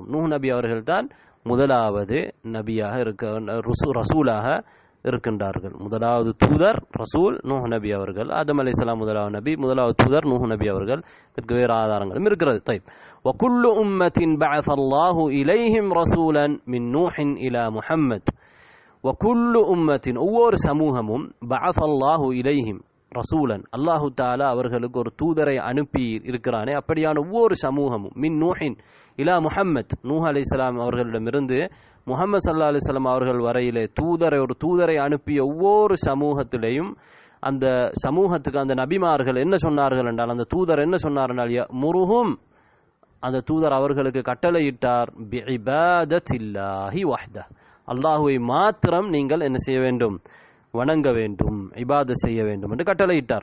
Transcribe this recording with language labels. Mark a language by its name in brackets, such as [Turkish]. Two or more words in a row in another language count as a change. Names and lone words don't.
[Tamil] நூஹ் நபி அவர்கள்தான் முதலாவது நபியாக ரசூலாக இருக்கின்றார்கள். முதலாவது தூதர் ரசூல் நூஹ் நபி அவர்கள். ஆதம் அலைஹிஸ்ஸலாம் முதலாவது நபி, முதலாவது தூதர் நூஹ் நபி அவர்கள். இதற்கு வேறு ஆதாரங்களும் இருக்கிறது. [Arabic] طيب وكل أمة بعث الله إليهم رسولا من نوح إلى محمد وكل أمة [Tamil] ஒவ்வொரு சமூகமும் [Arabic] بعث الله إليهم رسولا الله تعالى [Tamil] அவர்களுக்கு ஒரு தூதரை அனுப்பி இருக்கிறானே அப்படியான ஒவ்வொரு சமூகமும் [Arabic] من نوح إلى محمد [Tamil] நூஹ் அலைஹிஸ்ஸலாம் அவர்களிடமிருந்து முஹம்மது [Arabic] صلى الله عليه وسلم [Tamil] அவர்கள் வரையிலே ஒரு தூதரை அனுப்பிய ஒவ்வொரு சமூகத்திலேயும் அந்த சமூகத்துக்கு அந்த நபிமார்கள் என்ன சொன்னார்கள் என்றால் அந்த தூதர் என்ன சொன்னார் என்றால் முருஹும் அந்த தூதர் அவர்களுக்கு கட்டளையிட்டார் [Arabic] بعبادة الله وحده [Tamil] அல்லாஹ்வை மாத்திரம் நீங்கள் என்ன செய்ய வேண்டும் வணங்க வேண்டும் இபாதத் செய்ய வேண்டும் என்று கட்டளையிட்டார்.